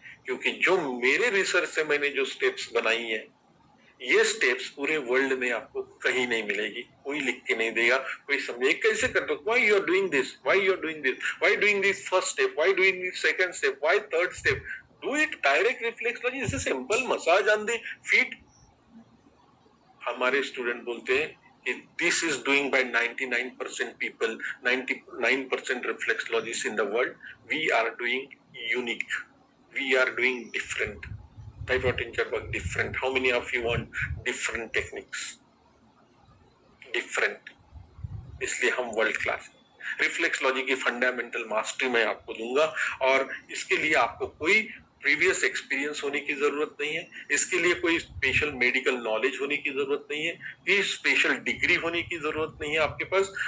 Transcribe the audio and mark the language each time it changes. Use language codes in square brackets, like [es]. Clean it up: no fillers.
[hi] क्योंकि जो मेरे रिसर्च से मैंने जो स्टेप्स बनाई है, ये स्टेप्स पूरे वर्ल्ड में आपको कहीं नहीं मिलेगी, कोई लिख के नहीं देगा, कोई समझे कैसे कर दो, [en] Why you are doing this, why you are doing this, why doing this first step, why doing this second step, why third step, do it direct reflexology, is simple massage on the feet. [hi] हमारे student बोलते हैं कि [en] This is doing by 99% people, 99% reflexologist in the world, we are doing unique, we are doing different. Type out in chat box different. How many of you want different techniques? Different. [hi] इसलिए हम world class reflexology की fundamental mastery मैं आपको दूंगा, और इसके लिए आपको कोई प्रीवियस एक्सपीरियंस होने की जरूरत नहीं है, इसके लिए कोई स्पेशल मेडिकल नॉलेज होने की जरूरत नहीं है, कोई स्पेशल डिग्री होने की जरूरत नहीं है आपके पास।